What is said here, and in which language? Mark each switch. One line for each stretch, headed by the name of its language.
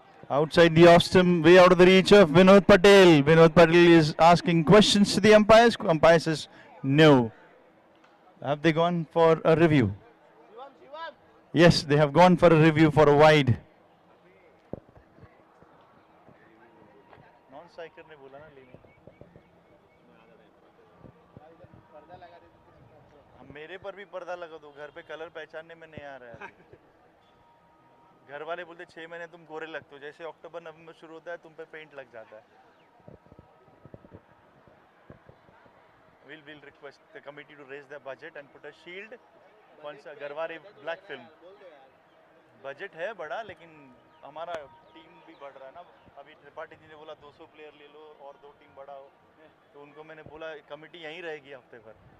English: Outside the off stump, way out of the reach of Vinod Patel. Vinod Patel is asking questions to the umpires. Umpire says no. Have they gone for a review? Yes, they have gone for a review for a wide.
Hindi: Non-striker ने बोला ना लेने. मेरे पर भी पर्दा लगा दो. घर पे कलर पहचानने में नहीं आ रहा है. घर वाले बोलते 6 महीने तुम गोरे लगते हो. जैसे अक्टूबर नवंबर शुरू होता है तुम पे पेंट लग जाता है.
English: We'll request the committee to raise the budget and put a shield.
Hindi: कौन सा गरवारे ब्लैक फिल्म. बजट है बड़ा लेकिन हमारा टीम भी बढ़ रहा है ना. अभी त्रिपाठी जी ने बोला 200 प्लेयर ले लो और 2 टीम बढ़ाओ. तो उनको मैंने बोला कमेटी यहीं रहेगी हफ्ते भर.